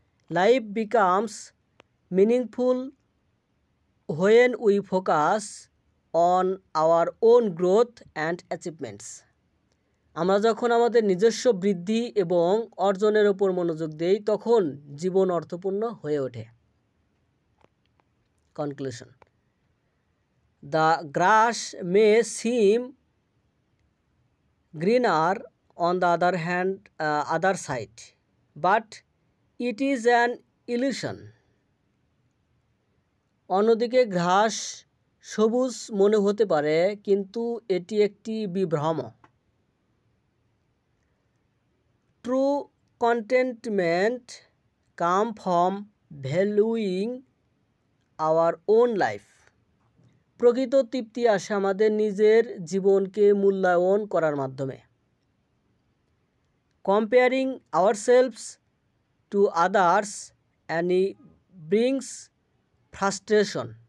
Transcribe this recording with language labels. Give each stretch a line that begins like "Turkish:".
English: Life becomes meaningful when we focus on our own growth and achievements.
Bangla: আমরা যখন আমাদের নিজস্ব বৃদ্ধি এবং অর্জনের উপর মনোযোগ দেই তখন জীবন অর্থপূর্ণ হয়ে ওঠে।
English: Conclusion. The grass may seem greener on the other side, but it is an illusion.
Bangla: অন্যদিকে ঘাস সবুজ মনে হতে পারে, কিন্তু এটি একটি বিভ্রম।
English: True contentment comes from valuing our own life.
Bangla: প্রকৃত তৃপ্তি আসে আমাদের নিজের জীবনকে মূল্যায়ন করার মাধ্যমে।
English: Comparing ourselves to others only brings frustration.